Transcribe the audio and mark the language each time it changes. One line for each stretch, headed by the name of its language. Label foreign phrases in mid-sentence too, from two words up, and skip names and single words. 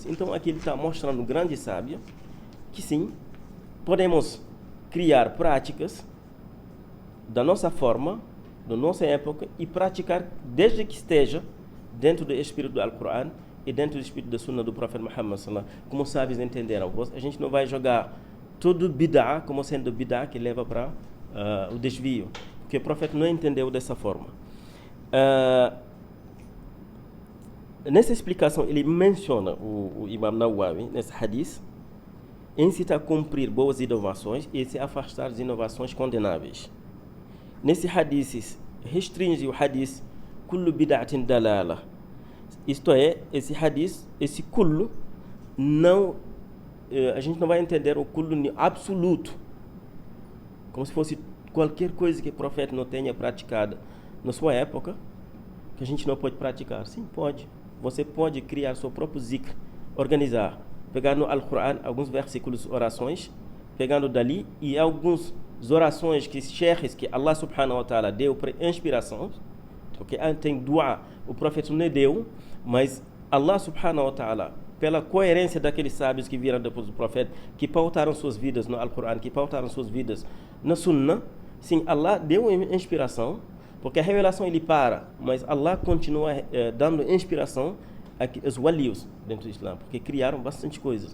Portuguese: Então aqui ele está mostrando um grande sábio que sim, podemos criar práticas da nossa forma, da nossa época, e praticar desde que esteja dentro do espírito do Alcorão e dentro do espírito da sunna do profeta Muhammad
Arabic: صلى الله عليه وسلم.
Portuguese: Como sábios entenderam, a gente não vai jogar tudo bid'ah como sendo bid'ah que leva para o desvio, porque o profeta não entendeu dessa forma. Nessa explicação ele menciona o Imam Nawawi nesse hadith, incita a cumprir boas inovações e se afastar das inovações condenáveis. Nesse hadith restringe o hadith
Arabic: كل بدعة ضلالة,
Portuguese: isto é, esse hadith, esse kullu, não, a gente não vai entender o kullu absoluto, como se fosse qualquer coisa que o profeta não tenha praticado na sua época, que a gente não pode praticar. Sim, pode. Você pode criar seu próprio zikr, organizar, pegar no Alcorão alguns versículos, orações, pegando dali, e algumas orações que Allah
Arabic: سبحانه وتعالى
Portuguese: deu para inspiração, porque tem dua, o profeta não deu, mas Allah
Arabic: سبحانه وتعالى,
Portuguese: pela coerência daqueles sábios que viram depois do profeta, que pautaram suas vidas no Alcorão, que pautaram suas vidas na Sunnah, sim, Allah deu inspiração, porque a revelação ele para, mas Allah continua dando inspiração aos walios dentro do Islã, porque criaram bastante coisas.